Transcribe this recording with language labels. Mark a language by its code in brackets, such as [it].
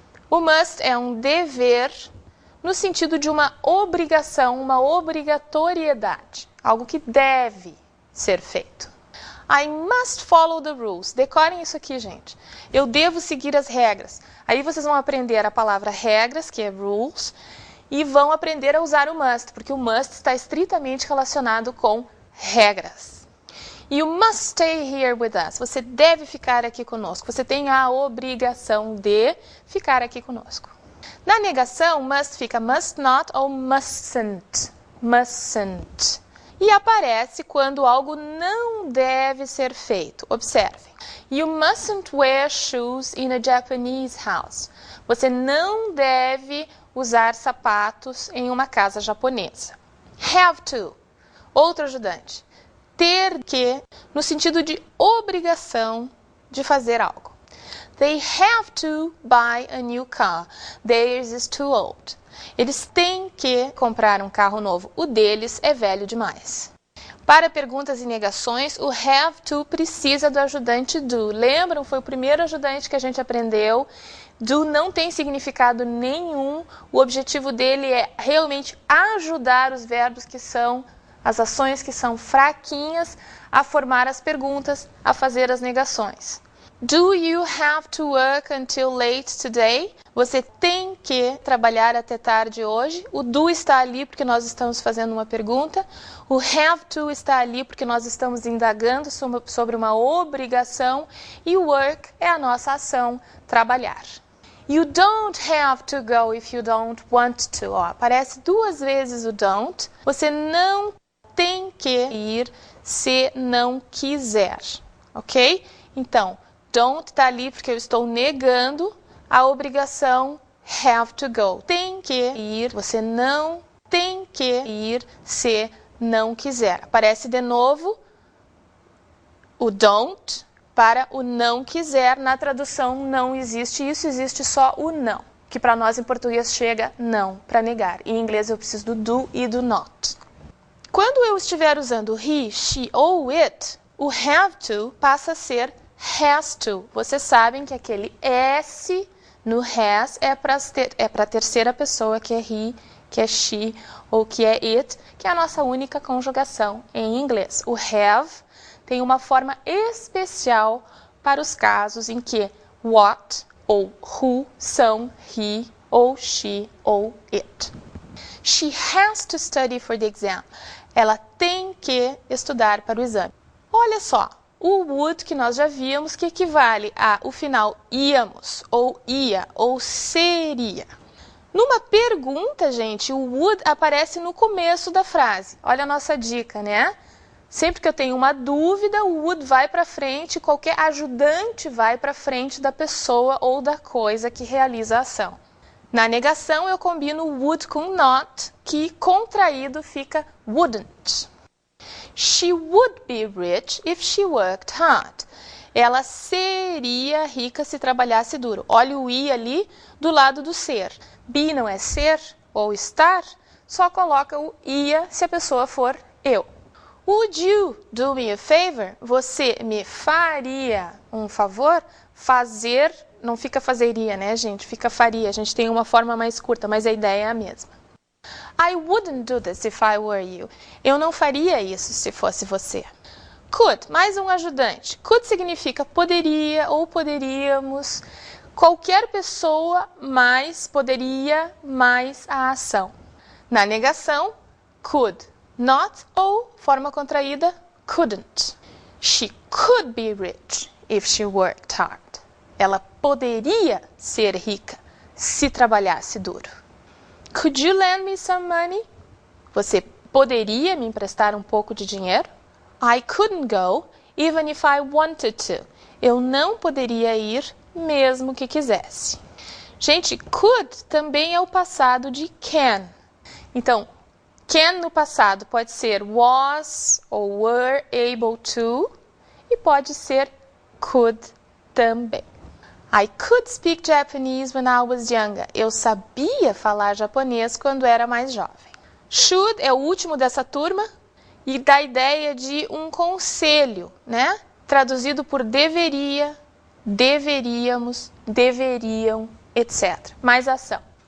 [pt] O must é um dever no sentido de uma obrigação, uma obrigatoriedade, algo que deve ser feito. [en] I must follow the rules. [pt] Decorem isso aqui, gente. Eu devo seguir as regras. Aí vocês vão aprender a palavra regras, que é rules, e vão aprender a usar o must, porque o must está estritamente relacionado com regras. [en] You must stay here with us. [pt] Você deve ficar aqui conosco. Você tem a obrigação de ficar aqui conosco. Na negação, must fica must not ou mustn't. Mustn't. E aparece quando algo não deve ser feito. Observem. [en] You mustn't wear shoes in a Japanese house. [pt] Você não deve usar sapatos em uma casa japonesa. Have to. Outro ajudante. Ter que, no sentido de obrigação de fazer algo. [en] They have to buy a new car. Theirs is too old. [pt] Eles têm que comprar um carro novo. O deles é velho demais. Para perguntas e negações, o have to precisa do ajudante do. Lembram? Foi o primeiro ajudante que a gente aprendeu. Do não tem significado nenhum. O objetivo dele é realmente ajudar os verbos que são, as ações que são fraquinhas, a formar as perguntas, a fazer as negações. [en] Do you have to work until late today? [pt] Você tem que trabalhar até tarde hoje. O do está ali porque nós estamos fazendo uma pergunta. O have to está ali porque nós estamos indagando sobre uma obrigação. E o work é a nossa ação, trabalhar. [en] You don't have to go if you don't want to. [pt] Ó, aparece 2 vezes o don't. Você não tem que ir se não quiser, ok? Então, don't está ali porque eu estou negando a obrigação have to go. Tem que ir, você não tem que ir se não quiser. Aparece de novo o don't para o não quiser. Na tradução não existe isso, existe só o não, que para nós em português chega não, para negar. Em inglês eu preciso do do e do not. Quando eu estiver usando he, she ou it, o have to passa a ser has to. Vocês sabem que aquele S no has é para a terceira pessoa, que é he, que é she ou que é it, que é a nossa única conjugação em inglês. O have tem uma forma especial para os casos em que what ou who são he ou she ou it. She has to study for the exam. Ela tem que estudar para o exame. Olha só, o would que nós já vimos que equivale a o final íamos, ou ia, ou seria. Numa pergunta, gente, o would aparece no começo da frase. Olha a nossa dica, né? Sempre que eu tenho uma dúvida, o would vai para frente, qualquer ajudante vai para frente da pessoa ou da coisa que realiza a ação. Na negação, eu combino would com not, que contraído fica wouldn't. [en] She would be rich if she worked hard. [pt] Ela seria rica se trabalhasse duro. Olha o I ali do lado do ser. Be não é ser ou estar, só coloca o ia se a pessoa for eu. [en] Would you do me a favor? [pt] Você me faria um favor? Fazer, não fica fazeria, né, gente? Fica faria. A gente tem uma forma mais curta, mas a ideia é a mesma. [en] I wouldn't do this if I were you. [pt] Eu não faria isso se fosse você. Could, mais um ajudante. Could significa poderia ou poderíamos. Qualquer pessoa mais poderia mais a ação. Na negação, could not ou forma contraída, couldn't. [en] She could be rich if she worked hard. [pt] Ela poderia ser rica se trabalhasse duro. [en] Could you lend me some money? [pt] Você poderia me emprestar um pouco de dinheiro? [en] I couldn't go even if I wanted to. [pt] Eu não poderia ir mesmo que quisesse. Gente, could também é o passado de can. Então, can no passado pode ser was ou were able to e pode ser could também. [en] I could speak Japanese when I was younger. [pt] Eu sabia falar japonês quando era mais jovem. Should é o último dessa turma e dá a ideia de um conselho, né? Traduzido por deveria, deveríamos, deveriam, etc. Mais ação.